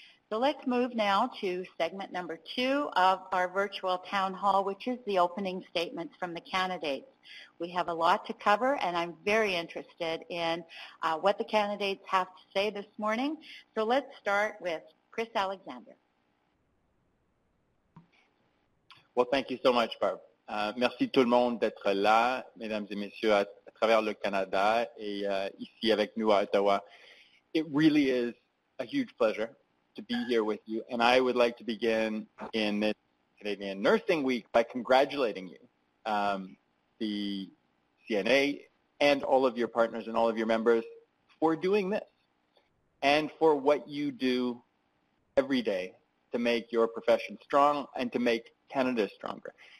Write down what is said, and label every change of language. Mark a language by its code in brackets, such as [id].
[en] So let's move now to segment number 2 of our virtual town hall, which is the opening statements from the candidates. We have a lot to cover, and I'm very interested in what the candidates have to say this morning. So let's start with Chris Alexander. Well, thank you so much, Barb. [fr] Merci tout le monde d'être là, mesdames et messieurs, à travers le Canada et ici avec nous à Ottawa. [en] It really is a huge pleasure to be here with you, and I would like to begin in this Canadian Nursing Week by congratulating you, the CNA and all of your partners and all of your members, for doing this and for what you do every day to make your profession strong and to make Canada stronger.